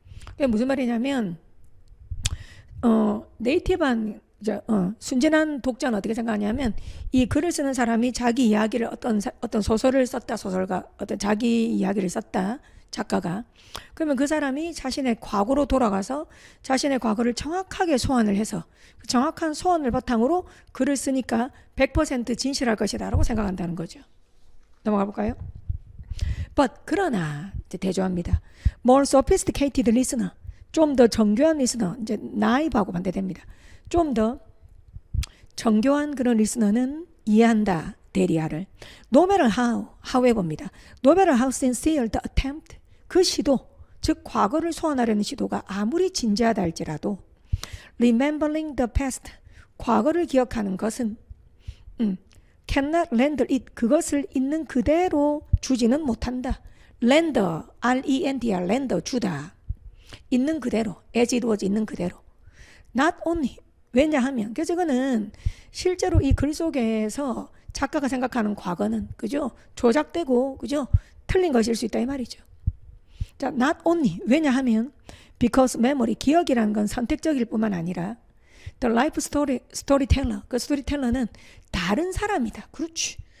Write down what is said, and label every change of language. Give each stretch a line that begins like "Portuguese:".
Korean: 그게 무슨 말이냐면 네이티브한 순진한 독자는 어떻게 생각하냐면 이 글을 쓰는 사람이 자기 이야기를 어떤 소설을 썼다 소설가 어떤 자기 이야기를 썼다 작가가 그러면 그 사람이 자신의 과거로 돌아가서 자신의 과거를 정확하게 소환을 해서 그 정확한 소환을 바탕으로 글을 쓰니까 100% 진실할 것이다 라고 생각한다는 거죠. 넘어가 볼까요? But 그러나 이제 대조합니다.
English: More sophisticated listener
Korean: 좀 더 정교한 리스너 이제 naive하고 반대됩니다. 좀 더 정교한 그런 리스너는 이해한다. 대리하를
English: No matter how
Korean: 에봅니다.
English: No matter how sincere the attempt
Korean: 그 시도 즉 과거를 소환하려는 시도가 아무리 진지하다 할지라도
English: remembering the past
Korean: 과거를 기억하는 것은
English: cannot render it
Korean: 그것을 있는 그대로 주지는 못한다. render R-E-N-D-R render 주다. 있는 그대로
English: as it was
Korean: 있는 그대로
English: not only
Korean: 왜냐하면 그래서 이거는 실제로 이 글 속에서 작가가 생각하는 과거는 그죠 조작되고 그죠 틀린 것일 수 있다 이 말이죠. 자,
English: not only
Korean: 왜냐하면
English: because memory
Korean: 기억이라는 건 선택적일 뿐만 아니라
English: the life storyteller
Korean: 그 스토리텔러는 다른 사람이다. 그렇지.